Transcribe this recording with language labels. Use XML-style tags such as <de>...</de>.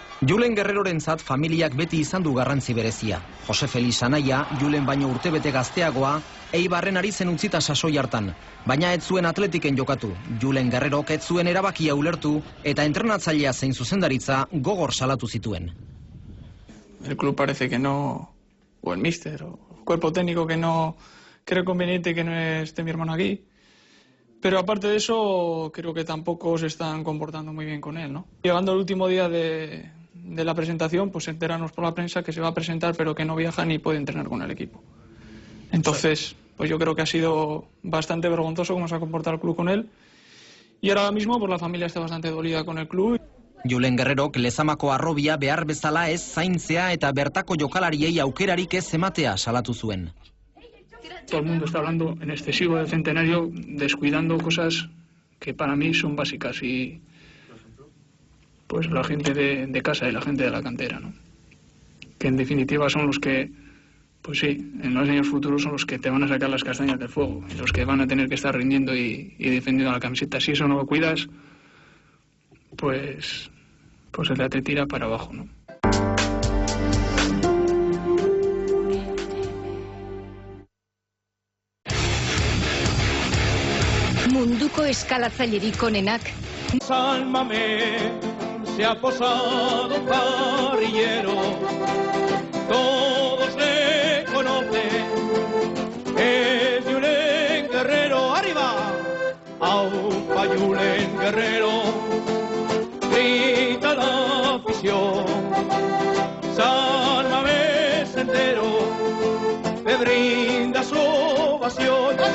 <eu>Julen Guerrerorentzat familiak beti izan du garrantzi berezia. Jose Felix anaia, Julen baino urtebete gazteagoa, Eibarren ari zen utzita sasoi hartan. Baina ez zuen Atletiken jokatu. Julen Guerrerok ez zuen erabakia ulertu eta entrenatzailea zein zuzendaritza gogor salatu zituen.</eu> <es>El club parece que no, o el míster, o el cuerpo técnico que no cree conveniente que no esté mi hermano aquí. Pero aparte de eso, creo que tampoco se están comportando muy bien con él, ¿no? Llegando el último día de la presentación, pues enterarnos por la prensa que se va a presentar, pero que no viaja ni puede entrenar con el equipo. Entonces, pues yo creo que ha sido bastante vergonzoso cómo se ha comportado el club con él. Y ahora mismo, pues la familia está bastante dolida con el club.</es> <eu>Julen Guerrerok lezamako arrobia behar bezala ez zaintzea eta bertako jokalariei aukerarik ez ematea salatu zuen.</eu> <es>Todo el mundo está hablando en excesivo del centenario, descuidando cosas que para mí son básicas y pues la gente de casa y la gente de la cantera, ¿no? Que en definitiva son los que, pues sí, en los años futuros son los que te van a sacar las castañas del fuego, y los que van a tener que estar rindiendo y defendiendo la camiseta. Si eso no lo cuidas, pues el te tira para abajo, ¿no?</es> <eu>Munduko eskalatzailerik onenak.</eu> <es>Sálvame, se ha posado un parrillero, todos le conocen, es Julen Guerrero, arriba, aupa Julen Guerrero, grita la afición, Sálvame sendero, me brinda su ovación.</es>